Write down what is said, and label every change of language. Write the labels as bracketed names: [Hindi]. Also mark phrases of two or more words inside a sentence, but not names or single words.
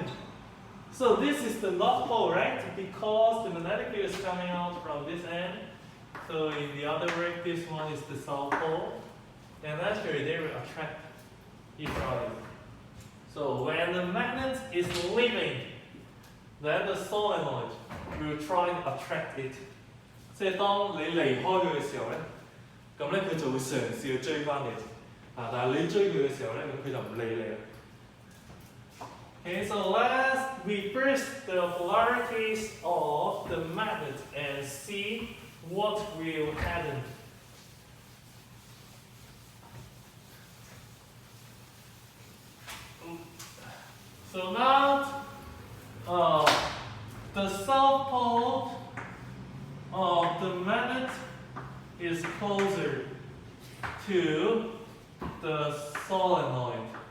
[English] So this is the north pole, right? Because the magnetic field is coming out from this end. So in the other way, this one is the south pole. And actually they will attract each other. So when the magnet is leaving, then the solenoid will try to attract it. [Cantonese] 即係當你離開佢嘅時候咧，咁咧佢就會嘗試去追翻你。但係你追佢嘅時候咧，咁佢就唔理你啦。 [English] Okay, so let's reverse the polarities of the magnet and see what will happen. So now, the south pole of the magnet is closer to the solenoid.